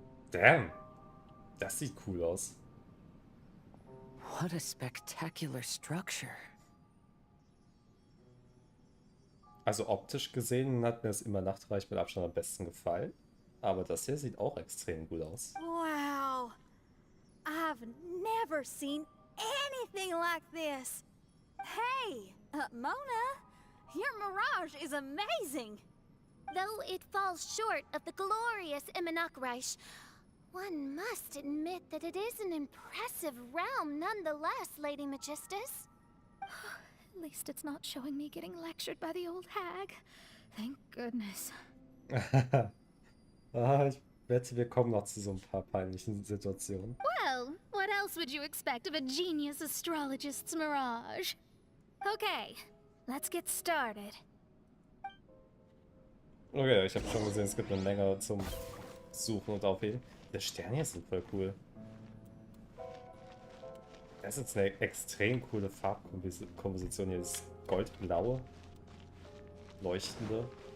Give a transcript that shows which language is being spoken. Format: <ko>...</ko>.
<de>Damn, das sieht cool aus.</de> <en>What a spectacular structure.</en> <de>Also optisch gesehen hat mir das Immer Nachtreich mit Abstand am besten gefallen. Aber das hier sieht auch extrem gut aus.</de> <en>Wow. I've never seen anything like this. Hey, Mona, your mirage is amazing. Though it falls short of the glorious Immonakreich, one must admit that it is an impressive realm nonetheless, Lady Magistus. At least it's not showing me getting lectured by the old hag. Thank goodness.</en> <de>Ich wette, wir kommen noch zu so ein paar peinlichen Situationen.</de> <en>Well, what else would you expect of a genius astrologist's mirage? Okay, let's get started.</en> <de>Okay, ich habe schon gesehen, es gibt eine Menge zum Suchen und Aufheben. Die Sterne hier sind voll cool. Das ist jetzt eine extrem coole Farbkomposition hier. Das goldblaue, leuchtende.</de>